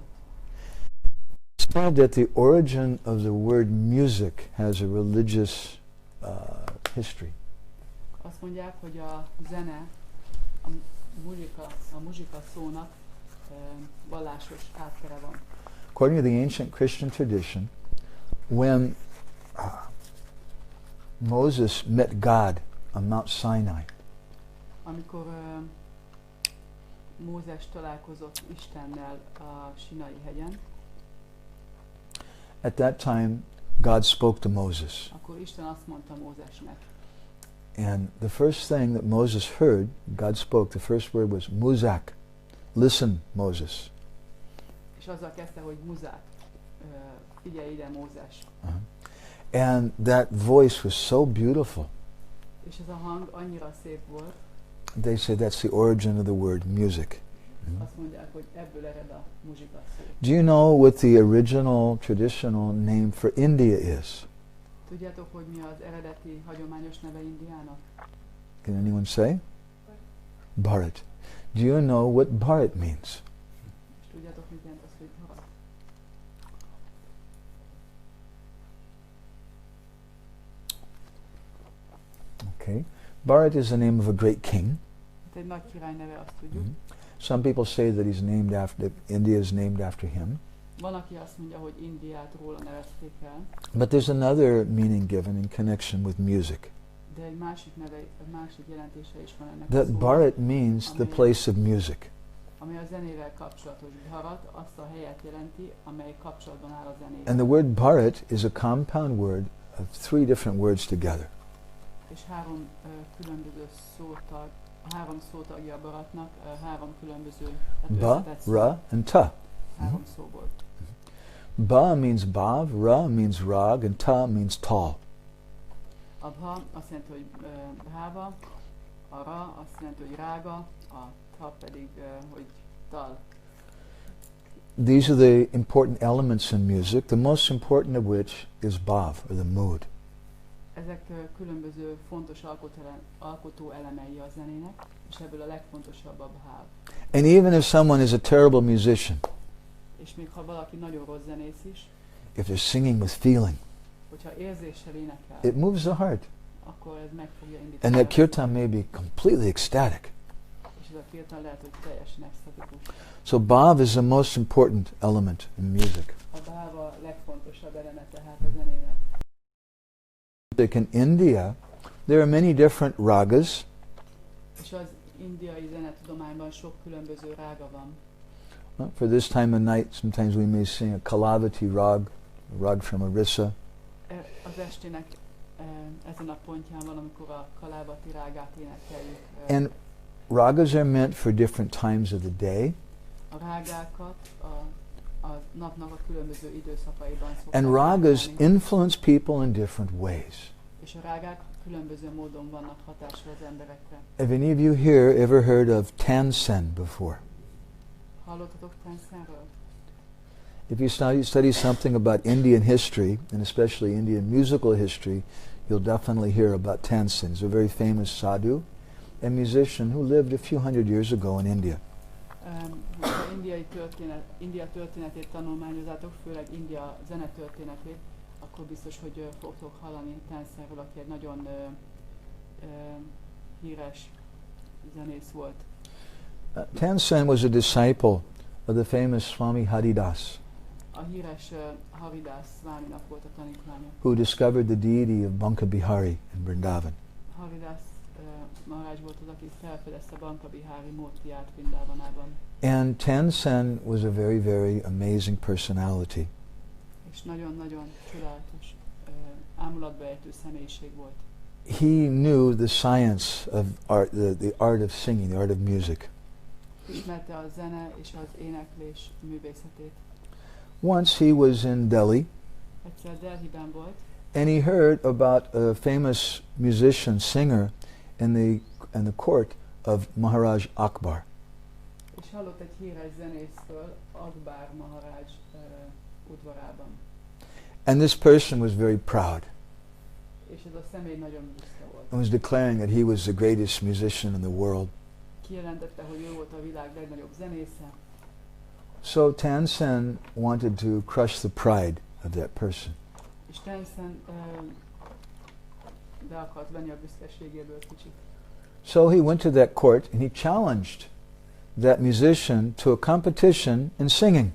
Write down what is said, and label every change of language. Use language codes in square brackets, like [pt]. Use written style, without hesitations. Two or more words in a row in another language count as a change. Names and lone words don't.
[en] It's said that the origin of the word music has a religious history. [hu] Azt mondják, hogy a zene, a muzsika szónak vallásos áttere van. [en] According to the ancient Christian tradition, when Moses met God on Mount Sinai, [hu] amikor Mózes találkozott Istennel a Sinai hegyen, [en] at that time God spoke to Moses. [hu] Akkor Isten azt mondta Mózesnek. [en] And the first thing that Moses heard, God spoke, the first word was muzak. Listen, Moses. [hu] És azzal kezdte, hogy muzák. Figyelj ide, Mózes. [en] And that voice was so beautiful. [hu] És ez a hang annyira szép volt. [en] They say that's the origin of the word music. [hu] azt mondják, hogy ebből ered a muzsika szó. [en] Do you know what the original traditional name for India is? [hu] Tudjátok, hogy mi az eredeti hagyományos neve Indiának? [en] Can anyone say? Bharat. Do you know what Bharat means? [hu] És tudjátok, mit jelent az, hogy Bharat? [en] Okay. Bharat is the name of a great king. [hu] Egy nagy király neve, azt tudjuk. [en] Some people say that he's named after, India is named after him. [hu] Van, aki azt mondja, hogy Indiát róla nevezték el. [en] But there's another meaning given in connection with music. [hu] De egy másik neve, egy másik jelentése is van ennek [en] That [hu] a szónak, [en] Bharat means the place of music. [hu] ami a zenével kapcsolatos. Bharat azt a helyet jelenti, amely kapcsolatban áll a zenével. [en] And the word Bharat is a compound word of three different words together. [hu] És különböző szótag, három szótagja a Bharatnak, három különböző [en] Ba, Ra, and Ta. [hu] Három szóból. [en] Ba means bhav, Ra means rag, and Ta means tall. [hu] A Bha azt jelenti, hogy bháva, a Ra azt jelenti, hogy rága, a Ta pedig, hogy tal. [en] These are the important elements in music, the most important of which is bhav, or the mood. [hu] Ezek különböző fontos alkotó elemei a zenének, és ebből a legfontosabb a bháv. [en] And even if someone is a terrible musician, [hu] És még ha valaki nagyon rossz zenész is, [en] if they're singing with feeling, [hu] hogyha érzéssel énekel, [en] it moves the heart. [hu] akkor ez meg fogja [en] And [hu] indítani. [en] that kirtan may be completely ecstatic. [hu] És ez a kirtan lehet, hogy teljesen extatikus. [en] So bhav is the most important element in music. [hu] A bháv a legfontosabb eleme tehát a zenének. [en] In India, there are many different ragas. [hu] És az indiai zenetudományban sok különböző rága van. [en] For this time of night, sometimes we may sing a Kalavati rag, a rag from Orissa. [hu] Az estének ezen a pontján valamikor a Kalavati rágát énekeljük. [en] And ragas are meant for different times of the day. [hu] A rágákat a napnak a különböző időszakaiban szokták [en] And ragas [hu] énekelni. [en] influence people in different ways. [hu] És a rágák különböző módon vannak hatással az emberekre. [en] Have any of you here ever heard of Tansen before? [hu] Hallottatok Tansenről? [en] If you study something about Indian history, and especially Indian musical history, you'll definitely hear about Tansen. He's a very famous sadhu and musician who lived a few hundred years ago in India. [hu] Ha India történetét tanulmányozátok, főleg India zenetörténetét, akkor biztos, hogy fogtok hallani Tansenről, aki egy nagyon híres zenész volt. [en] Tansen was a disciple of the famous Swami Haridas, [hu] A híres Haridas Swaminak volt a tanítványa. [en] who discovered the deity of Banka Bihari in Vrindavan. [hu] Haridas Maharaj volt az, aki felfedezte Banka Bihari Murtiját Vrindavanában. [en] And Tansen was a very, very amazing personality. [hu] És nagyon-nagyon csodálatos, ámulatba ejtő személyiség volt. [en] He knew the science of art, the art of singing, the art of music. [hu] Ismerte a zene és az éneklés művészetét. [en] Once he was in Delhi, [hu] Egyszer Delhiben volt, [en] and he heard about a famous musician, singer in the court of Maharaj Akbar. [hu] és hallott egy híres zenészről Akbar Maharaj udvarában. [en] And this person was very proud [hu] És ez a személy nagyon büszke volt. [en] and was declaring that he was the greatest musician in the world. [hu] Kijelentette, hogy ő volt a világ legnagyobb zenésze. [en] So Tansen wanted to crush the pride of that person. [hu] És Tansen be akart venni a büszkeségéből kicsit. [en] So he went to that court and he challenged that musician to a competition in singing.